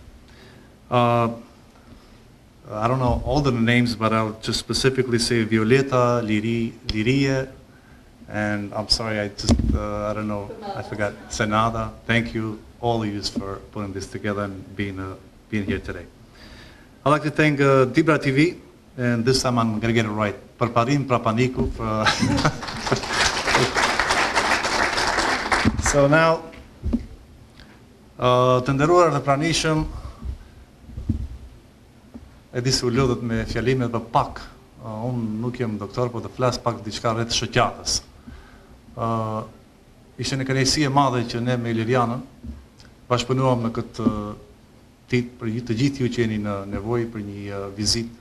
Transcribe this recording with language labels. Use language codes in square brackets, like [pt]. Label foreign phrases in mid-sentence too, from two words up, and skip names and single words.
[en] I don't know all the names, but I'll just specifically say Violeta, Liria, and I'm sorry, I don't know, I forgot, Senada. Thank you, all of you, for putting this together and being here today. I'd like to thank Dibra TV, and this time I'm going to get it right. Parparim Prapaniku. So now, [sq] të nderuar dhe pranishëm, e di se u lodhet me fjalimet për pak. Unë nuk jem doktor, po të flas pak diçka rreth Shoqatës. Ishte një kënaqësi e madhe që ne me Ilirianën bashkëpunuam në këtë ditë për të gjithë ju që jeni në nevojë për një vizitë.